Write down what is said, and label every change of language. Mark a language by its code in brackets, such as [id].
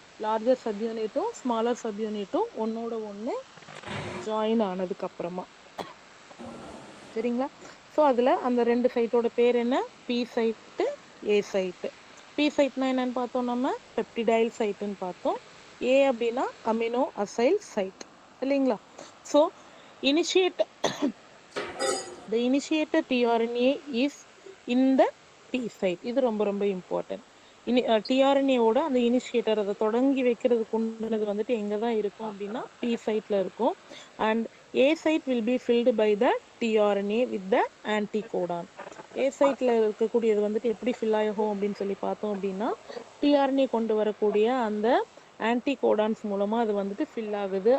[ta] Larger சப்யூனிட்டும் smaller சப்யூனிட்டும் ஒன்னோட ஒன்று join ஆனதுக்கு அப்புறமா, சரிங்களா? ஸோ அதில் அந்த ரெண்டு சைட்டோட பேர் என்ன? பி சைட்டு, ஏ சைட்டு. பி சைட்னா என்னன்னு பார்த்தோம், நம்ம பெப்டிடைல் சைட்டுன்னு பார்த்தோம். ஏ அப்படின்னா அமினோ அசைல் சைட், இல்லைங்களா? [en] So initiate the initiator tRNA is in the P site. [ta] இது ரொம்ப ரொம்ப இம்பார்ட்டன்ட். tRNA-வோட அந்த இனிஷியேட்டர், அதை தொடங்கி வைக்கிறதுக்கு உண்டானது வந்துட்டு எங்கே தான் இருக்கும் அப்படின்னா பி சைட்டில் இருக்கும். [en] And A site will be filled by the tRNA with the anticodon. [ta] ஏ சைட்டில் இருக்கக்கூடியது வந்துட்டு எப்படி ஃபில் ஆகும் அப்படின்னு சொல்லி பார்த்தோம் அப்படின்னா tRNA கொண்டு வரக்கூடிய அந்த ஆன்டிகோடான்ஸ் மூலமாக அது வந்துட்டு ஃபில் ஆகுது.